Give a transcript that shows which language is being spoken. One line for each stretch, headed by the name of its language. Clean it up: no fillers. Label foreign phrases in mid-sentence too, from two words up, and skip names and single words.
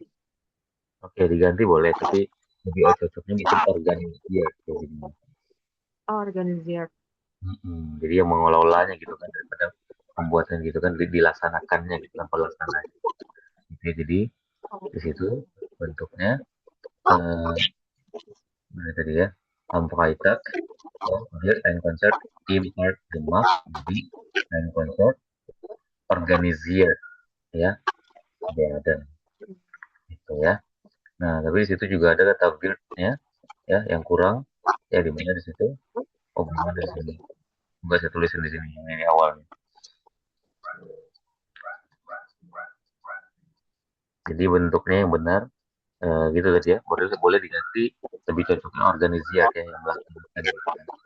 Indonesian: Oke, diganti boleh, tapi lebih cocoknya mungkin organisir kayak gini.
German: Organisiert.
Indonesian: Jadi yang mengelolanya gitu kan, daripada pembuatan gitu kan, dilaksanakannya gitu kan, pelaksanaan. Oke, jadi di situ bentuknya mana tadi ya,
German: am Freitag wird ein Konzert im Park gemacht, jadi ein Konzert organisiert ya,
Indonesian: ada itu ya. Nah, tapi di situ juga ada kata wird-nya ya, yang kurang ya, di mana di situ? Oh, bukan di sini. Enggak, saya tulisin di sini yang ini awalnya. Jadi bentuknya yang benar gitu tadi ya, boleh diganti lebih cocoknya organisiat ya, yang melaksanakan gitu kan.